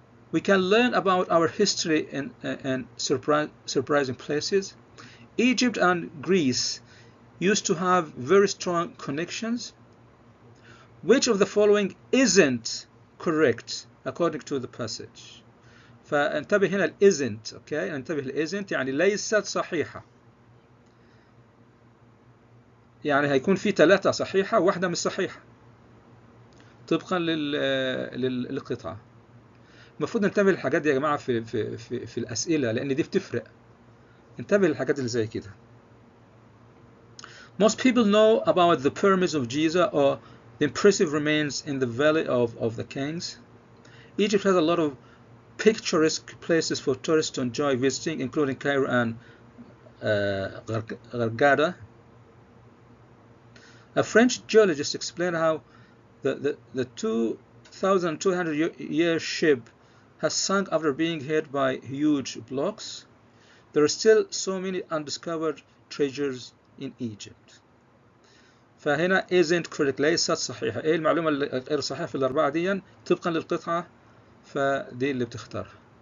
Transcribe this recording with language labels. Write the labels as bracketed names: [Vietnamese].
[English] We can learn about our history in surprising places. Egypt and Greece used to have very strong connections. Which of the following isn't correct according to the passage? [Arabic] فانتبه هنا ال isn't. Okay, انتبه ال isn't يعني ليست صحيحة. يعني هيكون في 3 صحيحة وواحدة مش صحيحة طبقا للقطعة. المفروض ننتبه للحاجات دي يا جماعة في الأسئلة لأن دي بتفرق. انتبه للحاجات اللي زي كده. [English] Most people know about the pyramids of Giza or the impressive remains in the Valley of the Kings. Egypt has a lot of picturesque places for tourists to enjoy visiting, including Cairo and Hurghada. A French geologist explained how the 2,200-year ship has sunk after being hit by huge blocks. There are still so many undiscovered treasures in Egypt. [Arabic] فهنا [English] isn't correct [Arabic] ليست صحيحة. ايه المعلومة غير صحيحة في الأربعة دي طبقا للقطعة فدي اللي بتختارها.